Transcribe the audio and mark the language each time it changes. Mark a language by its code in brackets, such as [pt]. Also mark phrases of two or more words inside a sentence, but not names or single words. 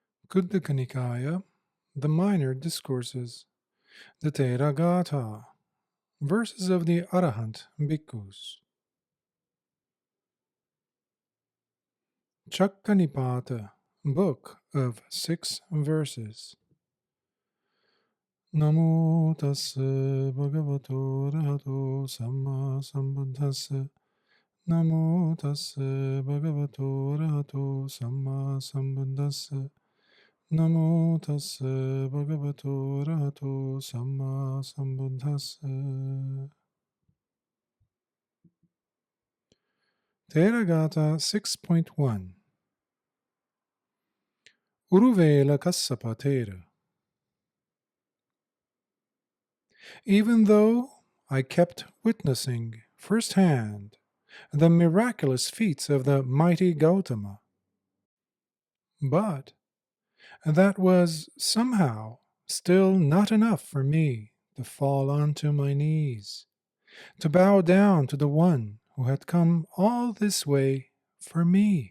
[en] Khuddaka Nikaya, the Minor Discourses, the Theragāthā, verses of the Arahant Bhikkhus. Chakkanipāta, book of 6 verses. [pi] Namo tassa bhagavato arahato samma sambuddhassa. Namo tassa bhagavato arahato samma sambuddhassa. Namo tassa bhagavato arahato samma sambuddhassa. [en] Theragāthā 6.1 Uruveḷakassapa Thera. Even though I kept witnessing firsthand the miraculous feats of the mighty Gautama, but that was somehow still not enough for me to fall onto my knees, to bow down to the one who had come all this way for me.